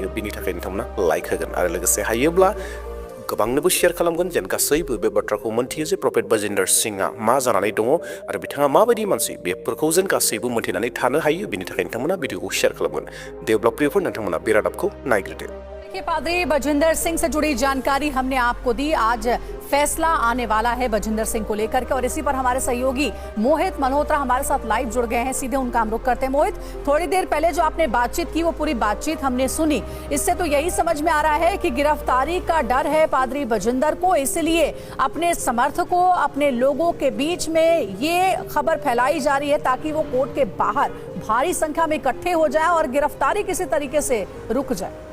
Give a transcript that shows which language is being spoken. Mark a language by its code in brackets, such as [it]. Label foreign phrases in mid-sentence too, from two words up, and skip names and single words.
[brx] बिनि थाखाय नोंथांमोना लाइक होगोन। आरो लोगोसे हायोब्ला गोबांनोबो शेयार खालामगोन, जेन गासैबो बे बाथ्राखौ मोनथियो जे प्रफेट बाजिन्दर सिंहआ मा जानानै दङ आरो बिथाङा माबायदि मानसि, बेफोरखौ जेन गासैबो मोनथिनानै थानो हायो। बिनि थाखाय नोंथांमोना भिडिअखौ शेयार खालामगोन। देब्ला प्रियफोर, नोंथांमोना बे रादाबखौ नायग्रोदो। [hi] देखिए, पादरी बजिंदर सिंह से जुड़ी जानकारी हमने आपको दी। आज फैसला आने वाला है बजिंदर सिंह को लेकर के, और इसी पर हमारे सहयोगी मोहित मल्होत्रा हमारे साथ लाइव जुड़ गए हैं। सीधे उनका हम रुख करते हैं। मोहित, थोड़ी देर पहले जो आपने बातचीत की, वो पूरी बातचीत हमने सुनी। इससे तो यही समझ में आ रहा है कि गिरफ्तारी का डर है पादरी बजिंदर को, इसलिए अपने समर्थकों, अपने लोगों के बीच में ये खबर फैलाई जा रही है ताकि वो कोर्ट के बाहर भारी संख्या में इकट्ठे हो जाए और गिरफ्तारी किसी तरीके से रुक जाए।